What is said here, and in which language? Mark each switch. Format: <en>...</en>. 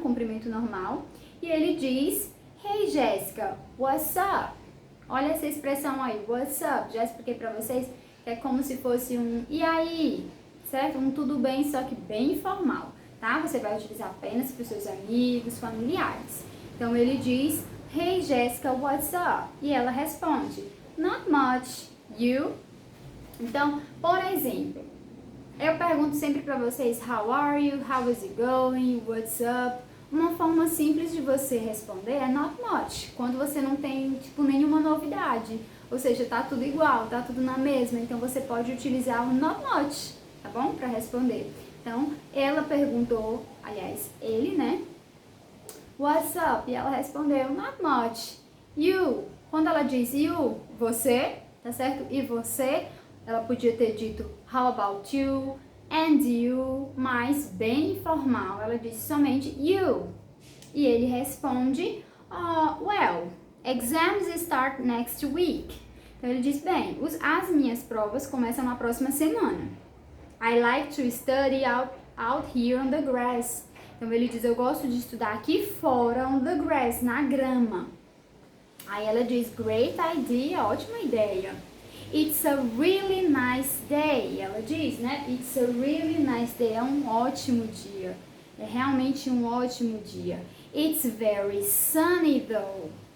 <pt>Cumprimento normal, e ele diz</pt> <en>Hey Jéssica, what's up?</en> <pt>Olha essa expressão aí,</pt> <en>what's up?</en> <pt>Já expliquei pra vocês que é como se fosse um e aí, certo? Um tudo bem, só que bem informal, tá? Você vai utilizar apenas para os seus amigos, familiares. Então ele diz,</pt> <en>Hey Jessica, what's up?</en> <pt>E ela responde,</pt> <en>Not much, you?</en> <pt>Então, por exemplo, eu pergunto sempre pra vocês,</pt> <en>How are you? How is it going? What's up?</en> <pt>Uma forma simples de você responder é not much, quando você não tem, tipo, nenhuma novidade. Ou seja, tá tudo igual, tá tudo na mesma. Então, você pode utilizar o</pt> <en>not much,</en> <pt>tá bom? Pra responder. Então, ela perguntou, aliás, ele, né?</pt> <en>What's up?</en> <pt>E ela respondeu,</pt> <en>not much. You?</en> <pt>Quando ela diz you, você, tá certo? E você, ela podia ter dito</pt> <en>how about you? And you,</en> <pt>mas bem informal, ela disse somente you. E ele responde,</pt> <en>well, exams start next week.</en> <pt>Então ele diz, bem, as minhas provas começam na próxima semana.</pt> <en>I like to study out here on the grass.</en> <pt>Então ele diz, eu gosto de estudar aqui fora</pt> <en>on the grass,</en> <pt>na grama. Aí ela diz,</pt> <en>great idea,</en> <pt>ótima ideia.</pt> <en>It's a really nice day.</en> <pt>Ela diz, né?</pt> <en>It's a really nice day.</en> <pt>É um ótimo dia. É realmente um ótimo dia.</pt> <en>It's very sunny though.</en>